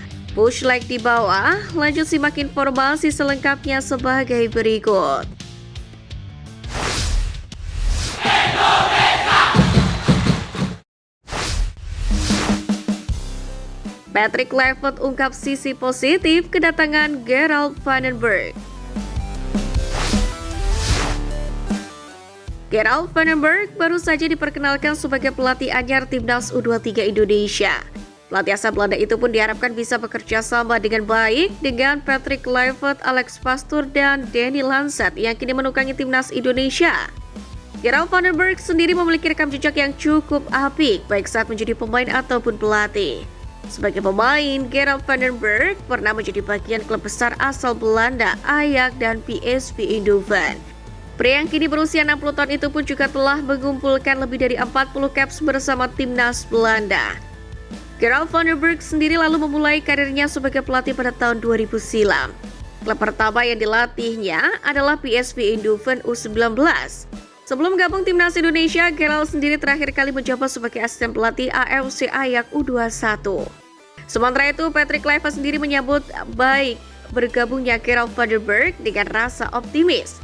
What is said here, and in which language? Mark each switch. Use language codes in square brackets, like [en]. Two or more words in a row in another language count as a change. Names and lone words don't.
[en] Push like [id] di bawah, lanjut simak informasi selengkapnya sebagai berikut. Patrick Kluivert ungkap sisi positif kedatangan Gerald van den Berg. Gerald van den Berg baru saja diperkenalkan sebagai pelatih anyar Timnas U23 Indonesia. Pelatih asal Belanda itu pun diharapkan bisa bekerja sama dengan baik dengan Patrick Kluivert, Alex Pastoor, dan Danny Lancet yang kini menukangi Timnas Indonesia. Gerald van den Berg sendiri memiliki rekam jejak yang cukup apik baik saat menjadi pemain ataupun pelatih. Sebagai pemain, Gerald van den Berg pernah menjadi bagian klub besar asal Belanda, Ajax dan PSV Eindhoven. Pria yang kini berusia 60 tahun itu pun juga telah mengumpulkan lebih dari 40 caps bersama Timnas Belanda. Gerald van den Berg sendiri lalu memulai karirnya sebagai pelatih pada tahun 2000 silam. Klub pertama yang dilatihnya adalah PSV Eindhoven U19. Sebelum gabung Timnas Indonesia, Gerald sendiri terakhir kali menjabat sebagai asisten pelatih AFC Ajax U21. Sementara itu, Patrick Kluivert sendiri menyambut baik bergabungnya Gerald van den Berg dengan rasa optimis.